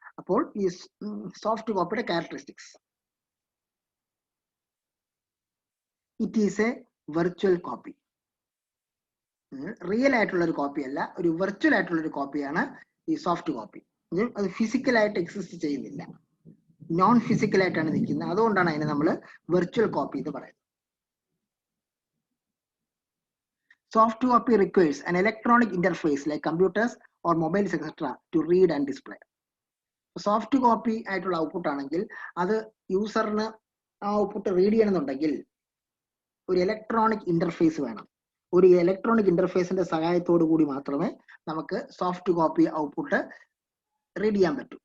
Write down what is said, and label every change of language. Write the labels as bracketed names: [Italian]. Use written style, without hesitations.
[Malayalam] അപ്പോൾ ഈ soft കോപ്പിയുടെ characteristics, [English] It is a virtual copy. [Malayalam] Real ആയിട്ടുള്ള ഒരു കോപ്പി അല്ല, ഒരു വെർച്വൽ ആയിട്ടുള്ള ഒരു കോപ്പിയാണ് ഈ സോഫ്റ്റ് കോപ്പി. അത് ഫിസിക്കലായിട്ട് എക്സിസ്റ്റ് ചെയ്യുന്നില്ല, നോൺ ഫിസിക്കൽ ആയിട്ടാണ് നിൽക്കുന്നത്. അതുകൊണ്ടാണ് അതിനെ നമ്മൾ വെർച്വൽ കോപ്പി എന്ന് പറയുന്നത്. [English] Soft copy requires an electronic interface like computers or mobiles etc. to read and display. [Malayalam] Soft copy ആയിട്ടുള്ള ഔട്ട്പുട്ട് ആണെങ്കിൽ അത് യൂസറിന് ആ ഔട്ട്പുട്ട് റീഡ് ചെയ്യണമെന്നുണ്ടെങ്കിൽ ഒരു ഇലക്ട്രോണിക് ഇന്റർഫേസ് വേണം. ഒരു ഇലക്ട്രോണിക് ഇന്റർഫേസിന്റെ സഹായത്തോടു കൂടി മാത്രമേ നമുക്ക് സോഫ്റ്റ് കോപ്പി ഔട്ട്പുട്ട് റീഡ് ചെയ്യാൻ പറ്റൂ.